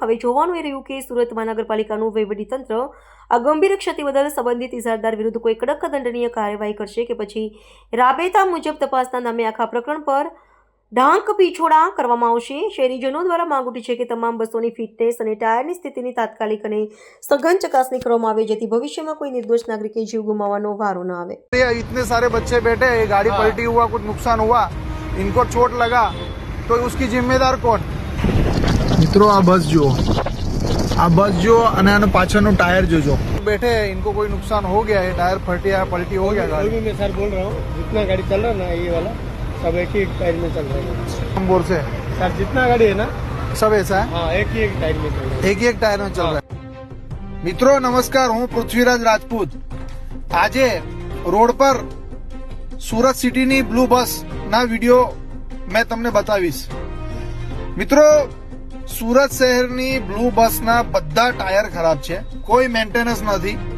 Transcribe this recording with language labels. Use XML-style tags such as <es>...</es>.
<gu>હવે જોવાનું એ રહ્યું કે સુરત મહાનગરપાલિકાનું વહીવટીતંત્ર આ ગંભીર ક્ષતિ બદલ સંબંધિત ઇજારદાર વિરુદ્ધ કોઈ કડક દંડનીય કાર્યવાહી કરશે કે પછી રાબેતા મુજબ તપાસના નામે આખા પ્રકરણ પર ઢાંક પીછોડા કરવામાં આવશે। શહેરીજનો દ્વારા માંગ ઉઠી છે કે તમામ બસોની ફિટનેસ અને ટાયરની સ્થિતિની તાત્કાલિક અને સઘન ચકાસણી કરવામાં આવે, જેથી ભવિષ્યમાં કોઈ નિર્દોષ નાગરિકે જીવ ગુમાવવાનો વારો ન આવે।</gu> <hi>इतने सारे बच्चे बैठे, गाड़ी पलटी हुआ, कुछ नुकसान हुआ, इनको चोट लगा तो उसकी जिम्मेदार कौन? मित्रों आ बस जो</hi> <gu>અને આનો પાછળનો ટાયર જોજો,</gu> <hi>बैठे इनको कोई नुकसान हो गया है, टायर पलटी हो गया गाड़ी। मैं सर बोल रहा हूँ, जितना गाड़ी चल रहा है ना ये वाला सब एक ही टायर में चल रहा है। हम बोल से सर जितना गाड़ी है ना सब ऐसा है, हाँ एक ही एक टायर में चल रहा है, एक ही एक टायर में चल रहा है। मित्रों नमस्कार,</hi> <gu>હું પૃથ્વીરાજ રાજપૂત। આજે રોડ પર સુરત સિટીની બ્લુ બસ ના વિડીયો મેં તમને બતાવીશ। મિત્રો સુરત શહેરની બ્લુ બસના બધા ટાયર ખરાબ છે, કોઈ મેન્ટેનન્સ નથી।</gu>